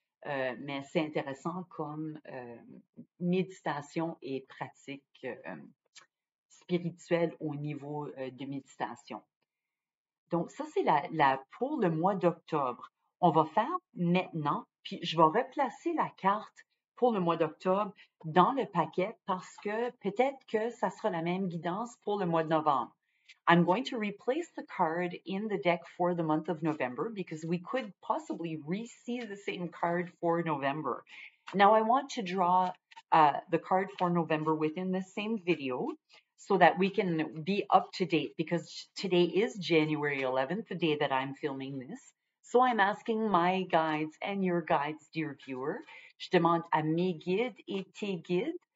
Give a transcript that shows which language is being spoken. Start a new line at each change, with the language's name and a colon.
French: Mais c'est intéressant comme méditation et pratique spirituelle au niveau de méditation. Donc, ça, c'est pour le mois d'octobre. On va faire maintenant, puis je vais replacer la carte pour le mois d'octobre dans le paquet parce que peut-être que ça sera la même guidance pour le mois de novembre.
English: I'm going to replace the card in the deck for the month of November because we could possibly re-see the same card for November. Now I want to draw the card for November within the same video so that we can be up to date because today is January 11th, the day that I'm filming this. So I'm asking my guides and your guides, dear viewer.
French: Je demande à mes guides et tes guides.